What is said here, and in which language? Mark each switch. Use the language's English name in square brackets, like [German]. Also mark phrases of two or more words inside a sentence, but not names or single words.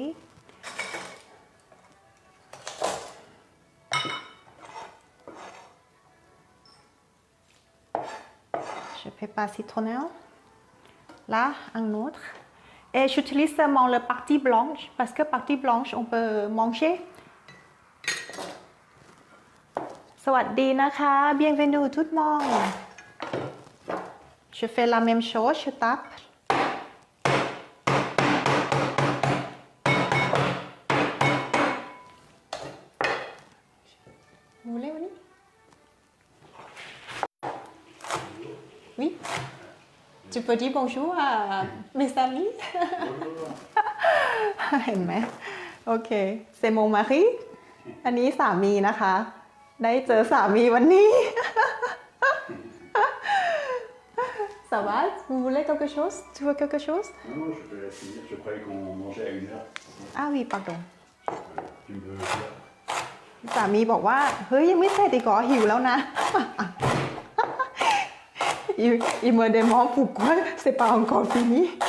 [French] Je prépare citronnelle. Là, un autre. Et j'utilise seulement la partie blanche parce que partie blanche, on peut manger. [Thai] สวัสดีนะคะ [French] Bienvenue tout le monde. Je fais la même chose, je tape. Vous voulez venir? Oui. Tu peux dire bonjour à mes amis? [Thai] เห็นไหมโอเค [French] c'est mon mari [Thai] อันนี้สามีนะคะได้เจอสามีวันนี้ [French] Ça va? Vous voulez quelque chose? Tu veux quelque chose? Non, je peux la finir. Je croyais qu'on mangeait à 1h. Ah oui, pardon. Tu me veux dire? [Thai] สามีบอกว่าเฮ้ยยังไม่เสร็จอีกเหรอหิวแล้วนะ [French] Il me demande pourquoi c'est pas encore fini.